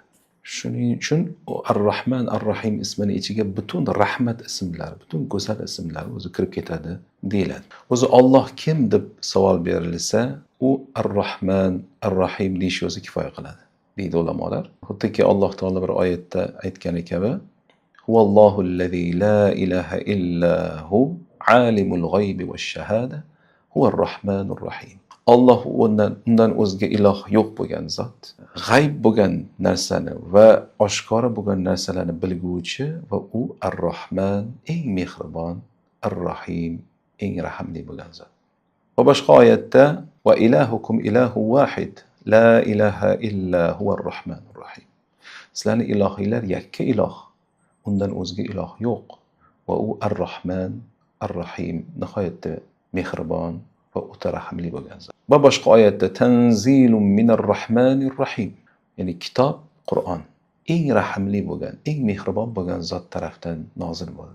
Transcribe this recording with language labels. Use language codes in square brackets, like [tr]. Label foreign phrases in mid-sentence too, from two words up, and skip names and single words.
[uz] Shuning uchun Ar-Rahman Ar-Rahim ismining ichiga butun rahmat ismlari, butun go'zal ismlar o'zi kirib ketadi deyiladi. O'zi Alloh kim deb savol berilsa, u Ar-Rahman Ar-Rahim deyish o'zi kifoya qiladi, deydi ulamolar. Xuddiki Alloh taolo bir oyatda aytgani kabi, [ar] هو الله الذي لا إله إلا هو عالم الغيب والشهادة هو الرحمن الرحيم. [uz] Alloh undan o'zga iloh yo'q bo'lgan zot, g'ayb bo'lgan narsani va oshkora bo'lgan narsalarni bilguvchi va u Ar-Rahman, eng mehribon, Ar-Rahim, eng rahmli bo'lgan zot. Va boshqa oyatda [ar] وإلهكم إله واحد لا إله إلا هو الرحمن الرحيم. [uz] Sizlarning ilohinglar yakka iloh, undan o'zga iloh yo'q va u Ar-Rahman, Ar-Rahim, nihoyatda mehribon va o'ta rahmli bo'lgan zot. Va boshqa oyatda [ar] تنزيل من الرحمن الرحيم, [uz] ya'ni kitob Qur'on eng rahmli bo'lgan, eng mehribon bo'lgan zot tarafdan nozil bo'ldi.